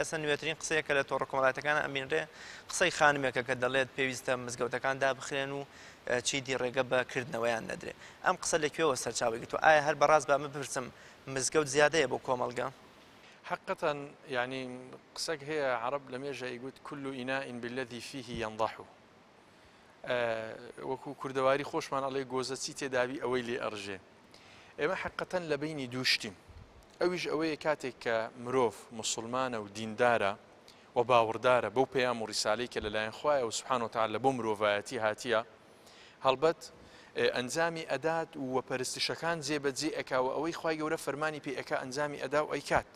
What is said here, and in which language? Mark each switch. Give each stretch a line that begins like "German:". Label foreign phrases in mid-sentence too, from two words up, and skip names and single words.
Central Kurdish: ئێستا نوێترین قسەیەکە لە تۆڕە کۆمەڵایەتەکانە ئەبینرێ قسەی خانمێکە کە دەڵێت پێویستە مزگەوتەکان دابخرێن و چیدی ڕێگە بەکردنەوەیان نەدرێ. ئەم قسە لەکوێوە سەرچاوی گرتووە؟ ئایا هەر بەڕاست بە ئەمە بپرسم مزگەوت زیادەیە بۆ کۆمەڵگە؟
Arabic: حقیقة يعني
Central Kurdish: قسەك هەیە عەرەب لە مێژە ئەیگوت
Arabic: كل إناء بالذي فيه ينضح.
Central Kurdish: وەکو کوردەواری خۆشمان ئەڵێ گۆزە چی تێداوی ئەوەی لێ ئەڕژێ. ئێمە حقیقەتەن لە بینی دووشتیم. ئەویش ئەوەیە کاتێک کە مرۆڤ موسڵمانە و دیندارە و باوەڕدارە بەو پەیام و ڕیسالەی کە لەلایەن خوایە و
Arabic: سوبحانەه وتەعالە
Central Kurdish: بۆ مرۆڤایەتی هاتیە، هەڵبەت ئەنجامی ئەدات و پەرستشەکان جێبەجێ ئەکا و ئەوەی خوای گەورە فەرمانی پێ ئەکا ئەنجامی ئەدا و ئەیکات.